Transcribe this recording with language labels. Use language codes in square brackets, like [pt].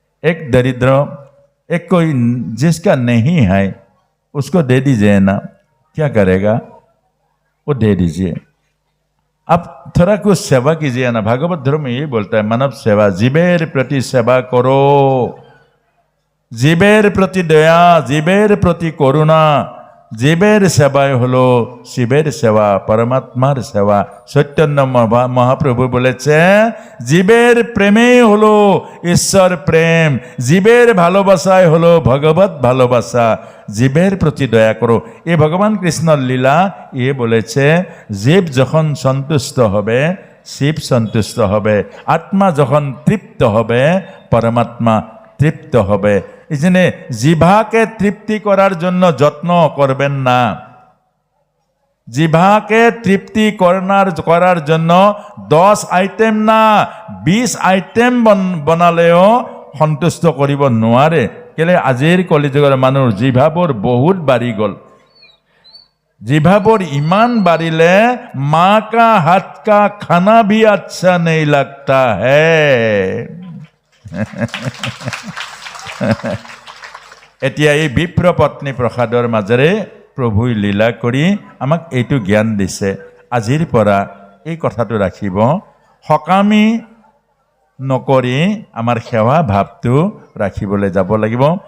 [hi] एक दरिद्र, एक कोई जिसका नहीं है, उसको दे दीजिए ना, क्या करेगा? वो दे दीजिए। आप थोड़ा कुछ सेवा कीजिए ना। भागवत धर्म में ये बोलता है मानव सेवा, [bn] जीवेर प्रति सेवा करो, जीवेर प्रति दया, जीवेर प्रति करुणा। জীবের সেবাই হলো শিবের সেবা, পরমাত্মার সেবা। চৈতন্য মহাপ্রভু বলেছে জীবের প্রেমেই হলো ঈশ্বর প্রেম, জীবের ভালোবাসাই হলো ভগবত ভালোবাসা। জীবের প্রতি দয়া করো। এ ভগবান কৃষ্ণর লীলা। এ বলেছে জীব যখন সন্তুষ্ট হবে শিব সন্তুষ্ট হবে, আত্মা যখন তৃপ্ত হবে পরমাত্মা তৃপ্ত হবে। এই জন্য জিভাকে তৃপ্তি করার জন্য যত্ন করবেন না। জিভাকে তৃপ্তি করার জন্য 10 আইটেম না 20 আইটেম বনালেও [as] সন্তুষ্ট কৰিব নোৱাৰে। কেলে আজিৰ কলিযুগৰ মানুহ জিভাবোৰ বহুত বাঢ়ি গ'ল। জিভাবোৰ ইমান বাঢ়িলে [hi] মাঁ কা হাত কা খানা ভি আচ্ছা নেই লাগতা হে। [as] এতিয়া এই বিপ্ৰ পত্নী প্ৰসাদৰ মাজেৰে প্ৰভুই লীলা কৰি আমাক এইটো জ্ঞান দিছে। আজিৰ পৰা এই কথাটো ৰাখিব, সকামী নকৰি আমাৰ সেৱা ভাৱটো ৰাখিবলৈ যাব লাগিব।